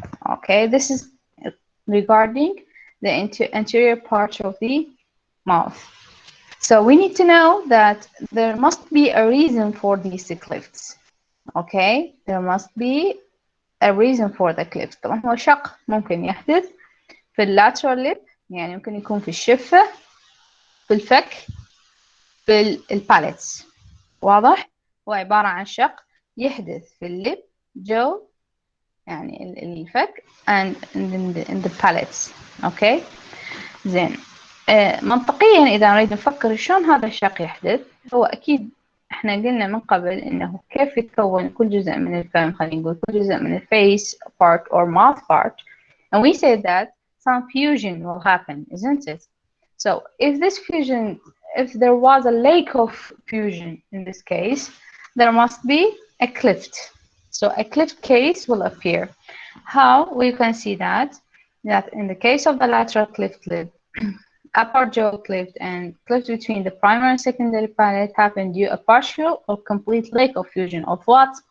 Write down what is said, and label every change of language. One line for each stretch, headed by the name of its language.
English: Okay, this is regarding the anterior part of the mouth. So we need to know that there must be a reason for these clefts. Okay, there must be a reason for the cleft.
Arabic: طبعا هو شق ممكن يحدث في اللاترال ليب، يعني ممكن يكون في الشفة، في الفك، في الباليتس. واضح؟ هو عبارة عن شق يحدث في الليب، جو يعني الفك
English: and in the palates.
Arabic: اوكي زين. منطقيا إذا نريد نفكر شلون هذا الشق يحدث، هو أكيد احنا قلنا من قبل انه كيف يتكون كل جزء من الفم، خلينا نقول كل جزء من الفيس
English: part or mouth part, and we said that some fusion will happen, isn't it? So if there was a lack of fusion in this case, there must be a cleft. So a cleft case will appear. How we can see that in the case of the lateral cleft lip, upper jaw cleft and cleft between the primary and secondary palate happen due a partial or complete lack of fusion of what?